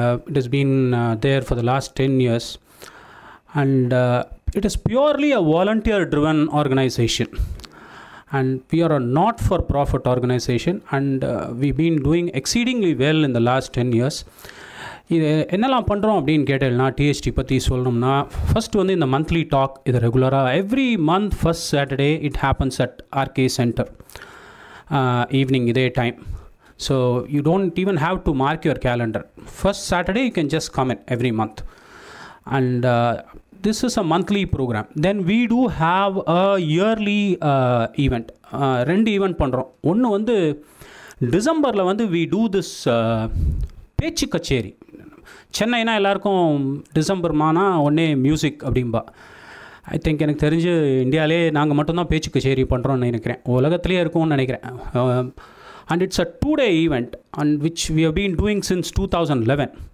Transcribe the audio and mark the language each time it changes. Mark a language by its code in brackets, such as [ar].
[en] It is been there for the last 10 years and it is purely a volunteer driven organization. And we are a not-for-profit organization and we've been doing exceedingly well in the last 10 years. [ta] இது என்னெல்லாம் பண்ணுறோம் அப்படின்னு கேட்டேன்னா, DHT பற்றி சொல்லணும்னா, first வந்து இந்த monthly talk இது ரெகுலராக [en] every month first Saturday it happens at RK centre evening [ta] இதே time. [en] So you don't even have to mark your calendar. First Saturday you can just come in every month and this is a monthly program. Then we do have a yearly event. [ta] ரெண்டு event பண்ணுறோம். ஒன்று வந்து டிசம்பரில் வந்து [en] we do this [ta] பேச்சு கச்சேரி. சென்னைனா எல்லாருக்கும் டிசம்பர்மானா ஒன்றே மியூசிக் அப்படின்பா. [en] I think [ta] எனக்கு தெரிஞ்சு இந்தியாவிலே நாங்கள் மட்டும்தான் பேச்சு கச்சேரி பண்ணுறோன்னு நினைக்கிறேன். உலகத்துலேயே இருக்கும்னு நினைக்கிறேன். [en] And it's a 2-day event and which we have been doing since 2011.